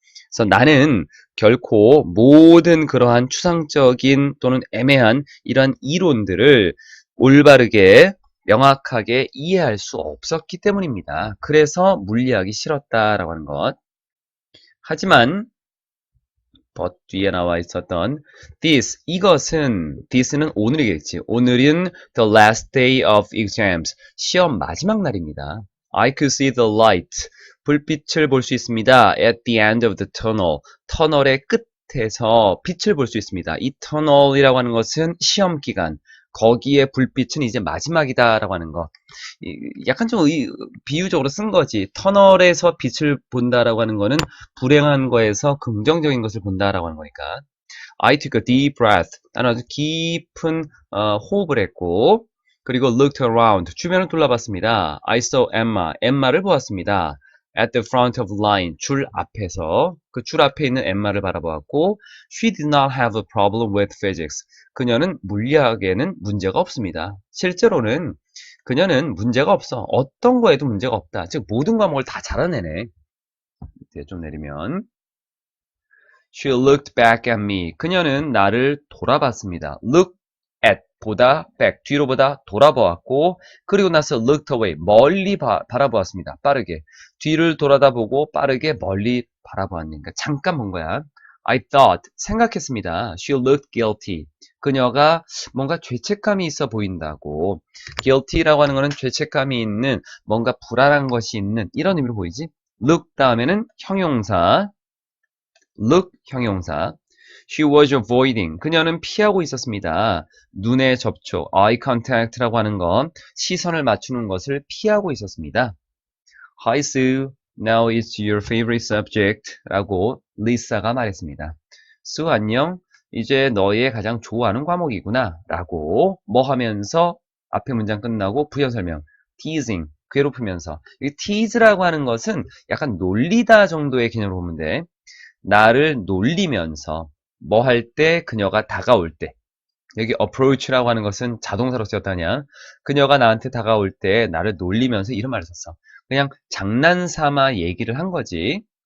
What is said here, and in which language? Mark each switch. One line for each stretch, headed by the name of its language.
Korean: 그래서 나는 결코 모든 그러한 추상적인 또는 애매한 이러한 이론들을 올바르게 명확하게 이해할 수 없었기 때문입니다. 그래서 물리학이 싫었다라고 하는 것. 하지만 but 뒤에 나와 있었던 this는 오늘이겠지.
English: 오늘은 the last day of exams.
Korean: 시험 마지막 날입니다.
English: I could see the light.
Korean: 불빛을 볼 수 있습니다.
English: At the end of the tunnel.
Korean: 터널의 끝에서 빛을 볼 수 있습니다. 이 터널이라고 하는 것은 시험 기간. 거기에 불빛은 이제 마지막이다라고 하는 거. 약간 좀 비유적으로 쓴 거지. 터널에서 빛을 본다라고 하는 거는 불행한 거에서 긍정적인 것을 본다라고 하는 거니까.
English: I took a deep breath.
Korean: 나는 아주 깊은 호흡을 했고 그리고
English: looked around.
Korean: 주변을 둘러봤습니다.
English: I saw Emma.
Korean: 엠마를 보았습니다.
English: At the front of line.
Korean: 줄 앞에서 그 줄 앞에 있는 엠마를 바라보았고
English: She did not have a problem with physics.
Korean: 그녀는 물리학에는 문제가 없습니다. 실제로는 그녀는 문제가 없어. 어떤 거에도 문제가 없다. 즉 모든 과목을 다 잘하는 애네. 밑에 좀 내리면
English: She looked back at me.
Korean: 그녀는 나를 돌아봤습니다. Look at 보다 back 뒤로 보다 돌아보았고 그리고 나서
English: looked away
Korean: 멀리 바라보았습니다. 빠르게 뒤를 돌아다보고 빠르게 멀리 바라보았으니까 잠깐 본 거야.
English: I thought
Korean: 생각했습니다.
English: She looked guilty.
Korean: 그녀가 뭔가 죄책감이 있어 보인다고. guilty라고 하는 거는 죄책감이 있는 뭔가 불안한 것이 있는 이런 의미로 보이지. look 다음에는 형용사 look 형용사.
English: She was avoiding.
Korean: 그녀는 피하고 있었습니다. 눈의 접촉, eye contact라고 하는 건 시선을 맞추는 것을 피하고 있었습니다.
English: Hi Sue, now it's your favorite subject
Korean: 라고 리사가 말했습니다. Sue 안녕, 이제 너의 가장 좋아하는 과목이구나 라고 뭐 하면서 앞에 문장 끝나고 부연 설명 teasing, 괴롭히면서 이 tease라고 하는 것은 약간 놀리다 정도의 개념으로 보면 돼. 나를 놀리면서 뭐 할 때 그녀가 다가올 때 여기 approach라고 하는 것은 자동사로 쓰였다냐 그녀가 나한테 다가올 때 나를 놀리면서 이런 말을 썼어 그냥 장난삼아 얘기를 한 거지